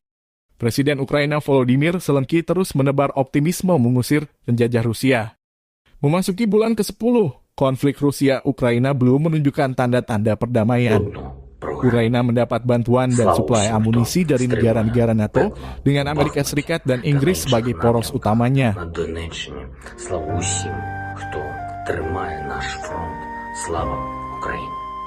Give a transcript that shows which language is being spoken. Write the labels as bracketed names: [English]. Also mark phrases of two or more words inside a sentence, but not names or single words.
[Indonesian] Presiden Ukraina Volodymyr Zelensky terus menebar optimisme mengusir penjajah Rusia. Memasuki bulan ke-10, konflik Rusia-Ukraina belum menunjukkan tanda-tanda perdamaian. Ukraina mendapat bantuan dan suplai amunisi dari negara-negara NATO dengan Amerika Serikat dan Inggris sebagai poros utamanya. [Ukrainian] Слава усім, хто тримає наш фронт. Слава Україні!